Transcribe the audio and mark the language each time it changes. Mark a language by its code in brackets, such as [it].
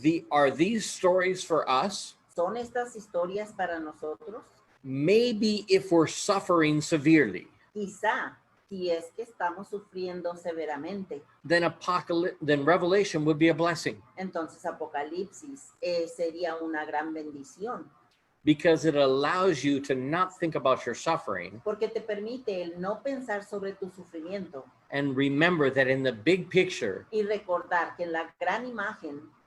[en] are these stories for us? [es] ¿son estas historias para nosotros? [en] Maybe if we're suffering severely, [es] Quizá, si es que estamos sufriendo severamente, [en] then Revelation would be a blessing, [es] entonces Apocalipsis sería una gran bendición, [en] because it allows you to not think about your suffering [es] porque te permite el no pensar sobre tu sufrimiento [en] and remember that in the big picture, [es] y recordar que en la gran imagen